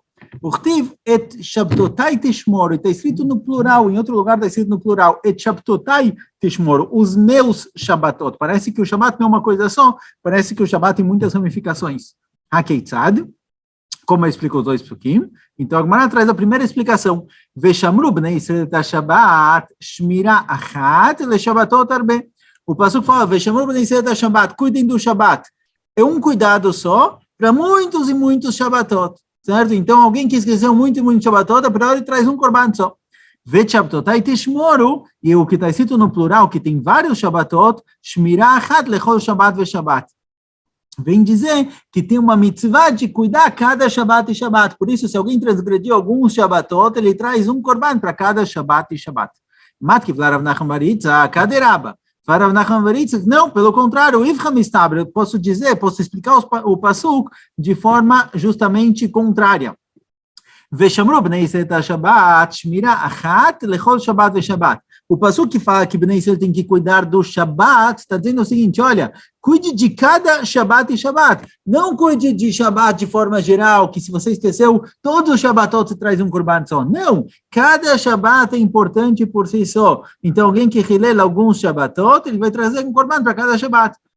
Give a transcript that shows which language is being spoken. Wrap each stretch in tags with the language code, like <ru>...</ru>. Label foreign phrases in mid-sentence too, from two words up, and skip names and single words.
<he>וכתיב את שבתותי תשמרו,</he> <pt>está escrito no plural, em outro lugar está escrito no plural,</pt> <he>את שבתותי תשמרו,</he> <pt>os meus Shabbatot. Parece que o Shabbat não é uma coisa só, parece que o Shabbat tem muitas ramificações. Hakeitzad, como eu explico os dois psukim. Então, a Gemara traz a primeira explicação.</pt> <he>ושמרו בני ישראל את השבת שמירה אחת לשבתות הרבה.</he> <pt>O pasuk fala,</pt> <he>ושמרו בני ישראל את השבת,</he> <pt>cuidem do Shabbat. É um cuidado só para muitos e muitos Shabbatot. Certo? Então, alguém que esqueceu muito e muito Shabbatot, a priori traz um korban só.</pt> <he>ושבתותי תשמרו,</he> <pt>e o que está escrito no plural, que tem vários Shabbatot,</pt> <he>שמירה אחת לכל שבת ושבת.</he> <pt>Vem dizer que tem uma mitzvah de cuidar cada Shabbat e Shabbat. Por isso, se alguém transgrediu alguns Shabbatot, ele traz um korban para cada Shabbat e Shabbat.</pt> <arc>מתקיף לה רב נחמן בר יצחק אדרבה.</arc> <pt>Não, pelo contrário, eu posso dizer, posso explicar o pasuk de forma justamente contrária.</pt> <he>ושמרו בני ישראל שבת שמירה אחת לכל שבת ושבת.</he> <pt>O pasuk que fala que</pt> <he>בני ישראל</he> <pt>tem que cuidar do Shabbat, está dizendo o seguinte, olha, cuide de cada Shabbat e Shabbat. Não cuide de Shabbat de forma geral, que se você esqueceu, todos os Shabbatot você traz um korban só. Não, cada Shabbat é importante por si só. Então, alguém que relela alguns Shabbatot, ele vai trazer um korban para cada Shabbat.</pt>